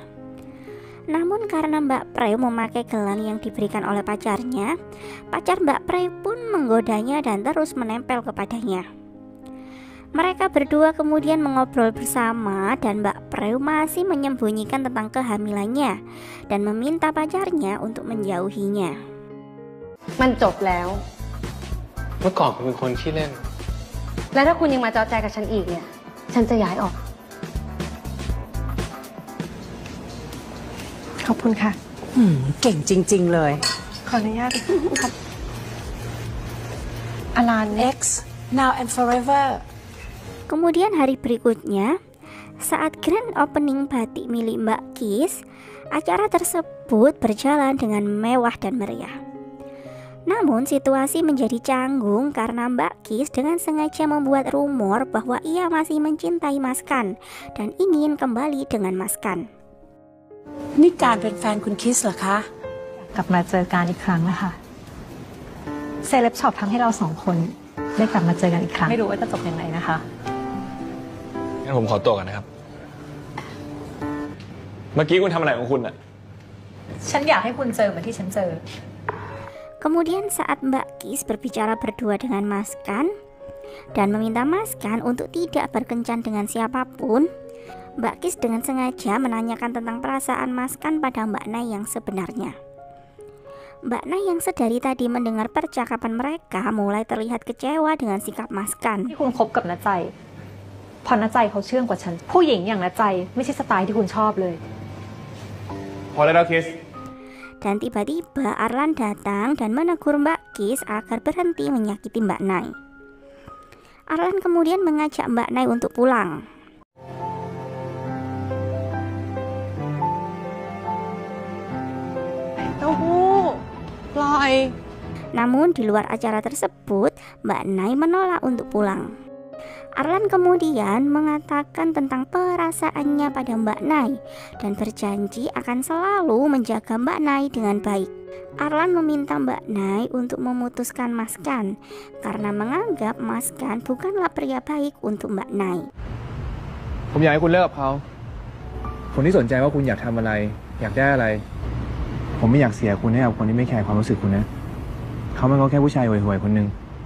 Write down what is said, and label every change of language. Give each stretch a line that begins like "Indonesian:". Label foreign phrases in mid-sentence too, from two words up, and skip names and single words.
Indonesian: Namun karena Mbak Preu memakai gelang yang diberikan oleh pacarnya, pacar Mbak Preu pun menggodanya dan terus menempel kepadanya. Mereka berdua kemudian mengobrol bersama dan Mbak Preu masih menyembunyikan tentang kehamilannya dan meminta pacarnya untuk menjauhinya.
Thai: มันจบแล้ว เมื่อก่อนคุณเป็นคนขี้เล่น และถ้าคุณยังมาจอแจกับฉันอีกเนี่ย ฉันจะย้ายออก ขอบคุณค่ะ เก่งจริงๆเลย ขออนุญาตครับอลาน
English: X now and forever
Indonesian: Kemudian hari berikutnya, saat
English: grand opening
Indonesian: batik milik Mbak Kis, acara tersebut berjalan dengan mewah dan meriah. Namun situasi menjadi canggung karena Mbak Kis dengan sengaja membuat rumor bahwa ia masih mencintai Mas Kan dan ingin kembali dengan Mas Kan.
Thai: นี่การเป็นแฟนคุณคิสเหรอคะ กลับมาเจอกันอีกครั้งนะคะเซเลบช็อปทำให้เราสองคนได้กลับมาเจอกันอีกครั้ง ไม่รู้ว่าจะจบยังไงนะคะ งั้นผมขอตัวก่อนนะครับ เมื่อกี้คุณทำอะไรของคุณอะ ฉันอยากให้คุณเจอเหมือนที่ฉันเจอ
Indonesian: Kemudian saat Mbak Kis berbicara berdua dengan Mas Kan dan meminta Mas Kan untuk tidak berkencan dengan siapapun, Mbak Kis dengan sengaja menanyakan tentang perasaan Mas Kan pada Mbak Nai yang sebenarnya. Mbak Nai yang sedari tadi mendengar percakapan mereka mulai terlihat kecewa dengan sikap Mas Kan.
Thai: ที่คุณคบกับน้าใจพอน้าใจเขาเชื่องกว่าฉัน ผู้หญิงอย่างน้าใจไม่ใช่สไตล์ที่คุณชอบเลย พอได้แล้วคิส
Indonesian: Dan tiba-tiba Arlan datang dan menegur Mbak Kis agar berhenti menyakiti Mbak Nai. Arlan kemudian mengajak Mbak Nai untuk pulang. Namun di luar acara tersebut, Mbak Nai menolak untuk pulang. Arlan kemudian mengatakan tentang perasaannya pada Mbak Nai dan berjanji akan selalu menjaga Mbak Nai dengan baik. Arlan meminta Mbak Nai untuk memutuskan Mas Kan karena menganggap Mas Kan bukanlah pria baik untuk Mbak Nai.
Thai: ผมอยากให้คุณเลิกกับเขาคนที่สนใจว่าคุณอยากทำอะไร อยากได้อะไร ผมไม่อยากเสียคุณให้กับคนที่ไม่แคร์ความรู้สึกคุณนะเขามันก็แค่ผู้ชายห่วยๆคนหนึ่ง